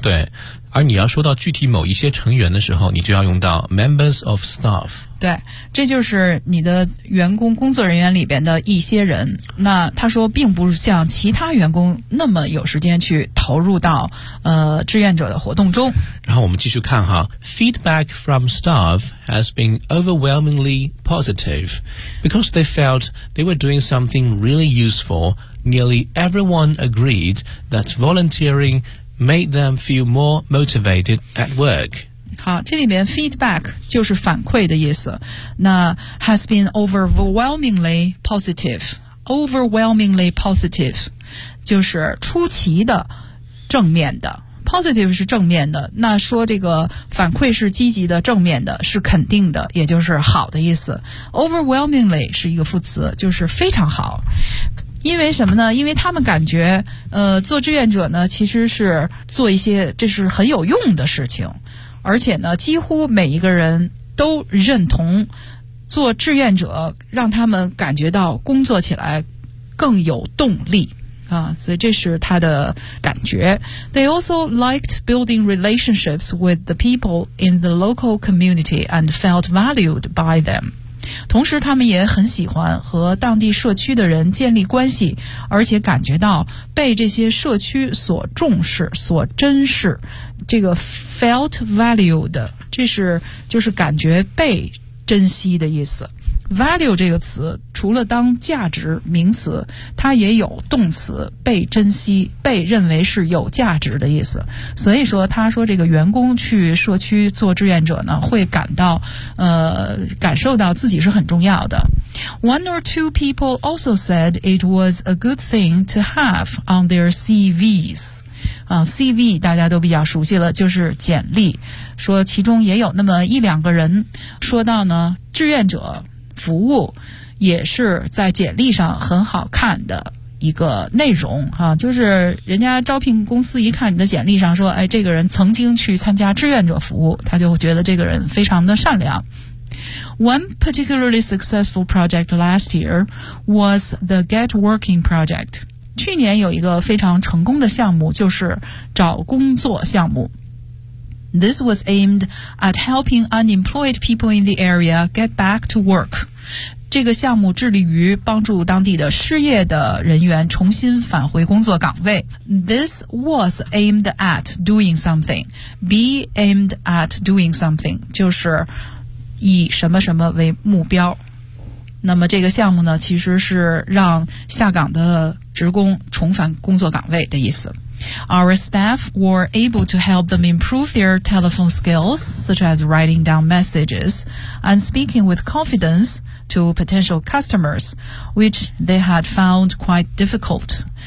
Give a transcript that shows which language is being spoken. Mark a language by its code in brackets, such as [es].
[zh] 对。而你要说到具体某一些成员的时候，你就要用到 [en] members of staff。 [zh] 对，这就是你的员工工作人员里边的一些人。那他说并不像其他员工那么有时间去投入到志愿者的活动中。然后我们继续看哈， [en] feedback from staff has been overwhelmingly positive because they felt they were doing something really useful. Nearly everyone agreed that volunteering made them feel more motivated at work. [zh] 好，这里面 feedback 就是反馈的意思。那 [en] has been overwhelmingly positive， [zh] overwhelmingly positive 就是出奇的正面的， positive 是正面的，那说这个反馈是积极的正面的，是肯定的，也就是好的意思。 overwhelmingly 是一个副词，就是非常好。因为什么呢？因为他们感觉做志愿者呢，其实是做一些这是很有用的事情，而且呢几乎每一个人都认同做志愿者让他们感觉到工作起来更有动力啊，所以这是他的感觉。 [en] They also liked building relationships with the people in the local community and felt valued by them. [zh] 同时他们也很喜欢和当地社区的人建立关系，而且感觉到被这些社区所重视所珍视，这个 [en] felt valued， [zh] 这是就是感觉被珍惜的意思。 value 这个词除了当价值名词，它也有动词被珍惜被认为是有价值的意思。所以说他说这个员工去社区做志愿者呢，会感到感受到自己是很重要的。 [en] One or two people also said it was a good thing to have on their CVs。 [zh] CV 大家都比较熟悉了，就是简历。说其中也有那么一两个人说到呢，志愿者服务也是在简历上很好看的一个内容啊，就是人家招聘公司一看你的简历上说，哎，这个人曾经去参加志愿者服务，他就觉得这个人非常的善良。 [en] One particularly successful project last year was the Get Working Project。 [zh] 去年有一个非常成功的项目，就是找工作项目。 [en] This was aimed at helping unemployed people in the area get back to work. [zh] 这个项目致力于帮助当地的失业的人员重新返回工作岗位。 [en] This was aimed at doing something. Be aimed at doing something. [zh] 就是以什么什么为目标。那么这个项目呢，其实是让下岗的职工重返工作岗位的意思。 [en] Our staff were able to help them improve their telephone skills, such as writing down messages and speaking with confidence to potential customers, which they had found quite difficult.